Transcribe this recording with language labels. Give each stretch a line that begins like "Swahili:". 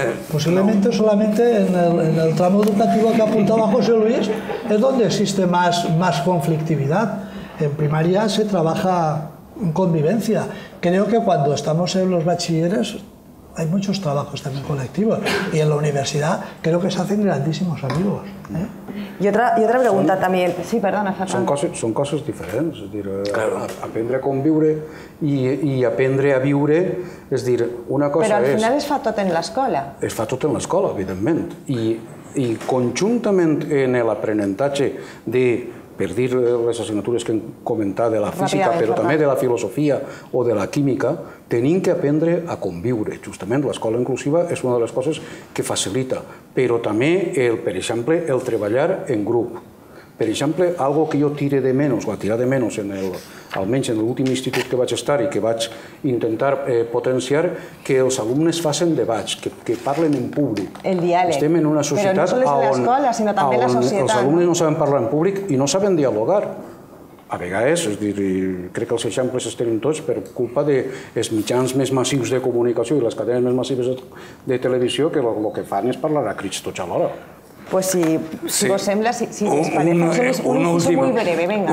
Spanish: Posiblemente solamente en el tramo educativo que apuntaba José Luis es donde existe más conflictividad. En primaria se trabaja en convivencia. Creo que cuando estamos en los bachilleres hay muchos trabajos también colectivos, y en la universidad creo que se hacen grandísimos amigos.
Catalan: I
Spanish: otra pregunta
Catalan: també. Sí, perdona, Fernando. Són coses diferents. És dir, aprendre a conviure i aprendre a viure, és dir, una cosa és... Però al final es fa tot en l'escola. Es fa tot en l'escola, evidentment. I conjuntament en l'aprenentatge de, per dir les assignatures que hem comentat de la física, però també de la filosofia o de la química, tenim que aprendre a conviure. Justament l'escola inclusiva és una de les coses que facilita, però també, per exemple, el treballar en grup. Per exemple, algo que jo tire de menys, o a tirar de menys, almenys en l'últim institut que vaig estar i que vaig intentar potenciar, que els alumnes facin debats, que parlen en públic. El diàleg. Estem en una societat on els alumnes no saben parlar en públic i no saben dialogar. A vegades, és dir, crec que els eixamples es tenen tots per culpa dels mitjans més massius de comunicació i les cadenes més massives de televisió, que el que fan és parlar a crits tots alhora.
Spanish: Pues
Catalan: si vos sembla,
Spanish: si les parece, un inciso muy breve, venga.